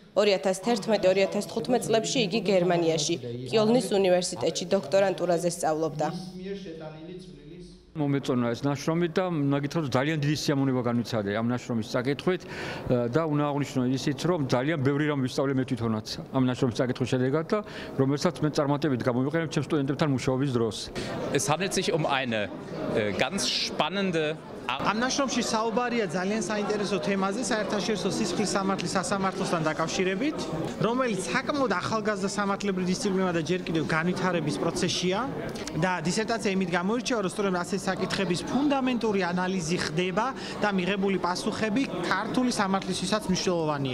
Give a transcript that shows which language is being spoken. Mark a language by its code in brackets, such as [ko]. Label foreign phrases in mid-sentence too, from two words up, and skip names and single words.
[ka] 2011-2015 წლებში იგი გერმანიაში, კიოლნის უნივერსიტეტში დოქტორანტურაზე სწავლობდა. მომეწონა ეს ნაშრომი და ნაგითხრა ძალიან დიდი სიამოვნება განვიცადე ამ ნაშრომის საკითხით და უნდა აღვნიშნო ისიც რომ ძალიან ბევრი რამ ვისწავლე მე თვითონაც ამ ნაშრომის საკითხის შედეგად და რომელსაც მე წარმატებით გამოვიყენებ ჩემს სტუდენტებთან მუშაობის დროს. [de] Es handelt sich eine ganz spannende [ka] ამ ნაშრომში საუბარია ძალიან საინტერესო თემაზე საერთაშორისო სისხლის სამართლის სასამართლოსთან დაკავშირებით, რომელიც საკმაოდ ახალგაზრდა სამართლებრივი დისციპლინა და ჯერ კიდევ განვითარების პროცესშია და დისერტაცია იმით გამოირჩევა, რომ სწორედ ასეთი საკითხების ფუნდამენტური ანალიზი ხდება და მიღებული პასუხები ქართული სამართლისთვისაც მნიშვნელოვანია.